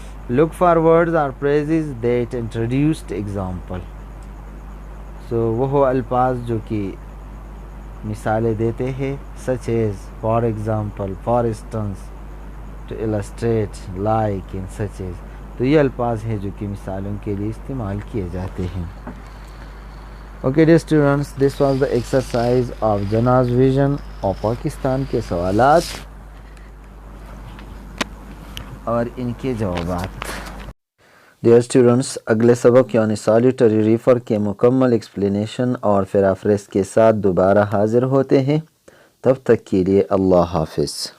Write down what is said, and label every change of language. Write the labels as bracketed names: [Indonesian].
[English] look for words or phrases that introduced example، [Urdu] وہ الفاظ جو کہ مثالیں دیتے ہیں [English] such as for example, for instance, to illustrate, like and such as، [Urdu] تو یہ الفاظ ہیں جو کہ مثالوں کے لیے استعمال کیے جاتے ہیں. [English] Okay dear students, this was the exercise of Jannah's Vision of [Urdu] Pakistan کے سوالات اور ان کے جوابات. ڈیئر اسٹوڈنٹس، اگلے سبق یعنی سالیٹری ریفر کے مکمل ایکسپلینیشن اور پیرافریز کے ساتھ دوبارہ حاضر ہوتے ہیں. تب تک کے لیے اللہ حافظ.